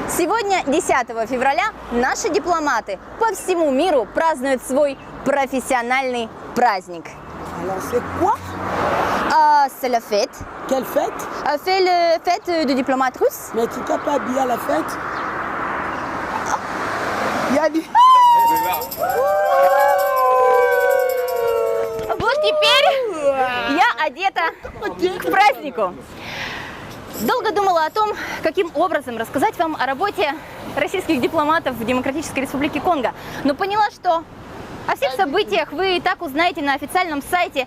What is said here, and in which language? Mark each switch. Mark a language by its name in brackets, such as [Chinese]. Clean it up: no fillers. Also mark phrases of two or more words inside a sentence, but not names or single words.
[Russian] Сегодня, 10 февраля, наши дипломаты по всему миру празднуют свой профессиональный праздник. [French] Alors c'est quoi? C'est la fête. Quelle fête? C'est la fête du diplomate russe. Mais tu t'es pas habillé à la fête? Il y a du... [Russian] Вот теперь я одета к празднику. Долго думала о том, каким образом рассказать вам о работе российских дипломатов в Демократической Республике Конго. Но поняла, что о всех событиях вы и так узнаете на официальном сайте.